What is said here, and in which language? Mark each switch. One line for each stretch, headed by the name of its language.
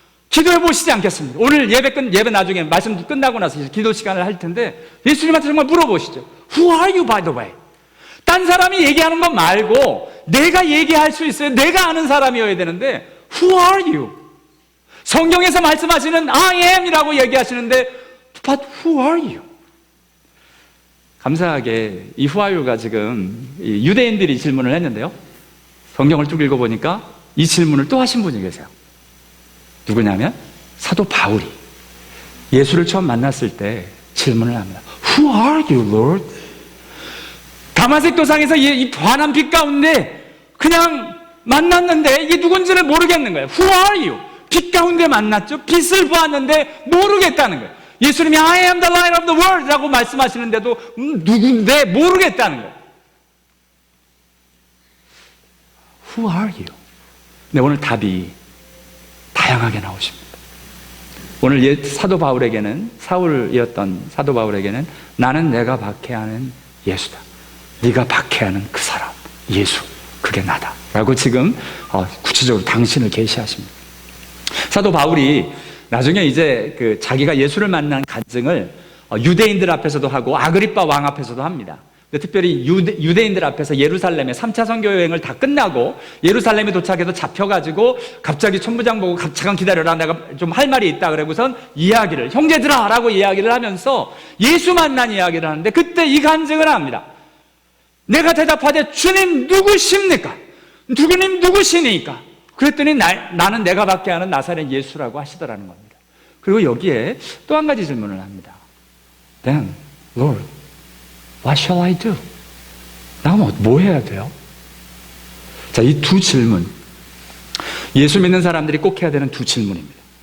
Korean: 기도해 보시지 않겠습니까? 오늘 예배 나중에 말씀 끝나고 나서 기도 시간을 할 텐데 예수님한테 정말 물어보시죠.
English: Who are you by the way?
Korean: 딴 사람이 얘기하는 것 말고 내가 얘기할 수 있어요. 내가 아는 사람이어야 되는데
English: Who are you?
Korean: 성경에서 말씀하시는
English: I am
Korean: 이라고 얘기하시는데
English: But who are you?
Korean: 감사하게 이
English: Who are you
Korean: 가 지금 유대인들이 질문을 했는데요, 성경을 쭉 읽어보니까 이 질문을 또 하신 분이 계세요. 누구냐면 사도 바울이 예수를 처음 만났을 때 질문을 합니다.
English: Who are you, Lord?
Korean: 다마색 도상에서 이 환한 빛 가운데 그냥 만났는데 이게 누군지를 모르겠는 거예요.
English: Who are you?
Korean: 빛 가운데 만났죠. 빛을 보았는데 모르겠다는 거예요. 예수님이
English: I am the light of the world
Korean: 라고 말씀하시는데도 누군데 모르겠다는 거예요.
English: Who are you?
Korean: 네, 오늘 답이 다양하게 나오십니다. 오늘 사도 바울에게는, 사울이었던 사도 바울에게는 나는 내가 박해하는 예수다, 네가 박해하는 그 사람 예수, 그게 나다 라고 지금 구체적으로 당신을 계시하십니다. 사도 바울이 나중에 이제 자기가 예수를 만난 간증을 유대인들 앞에서도 하고 아그리빠 왕 앞에서도 합니다. 특별히 유대인들 앞에서 예루살렘에 3차 선교 여행을 다 끝나고 예루살렘에 도착해서 잡혀가지고 갑자기 천부장 보고 잠깐 기다려라, 내가 좀 할 말이 있다 그러고선 형제들아 라고 이야기를 하면서 예수 만난 이야기를 하는데, 그때 이 간증을 합니다. 내가 대답하되 주님 누구십니까? 주님 누구시니까? 그랬더니 나는 내가 받게 하는 나사렛 예수라고 하시더라는 겁니다. 그리고 여기에 또 한 가지 질문을 합니다.
English: Then, Lord, what shall I do?
Korean: 나 뭐 해야 돼요? 자, 이 두 질문, 예수 믿는 사람들이 꼭 해야 되는 두 질문입니다.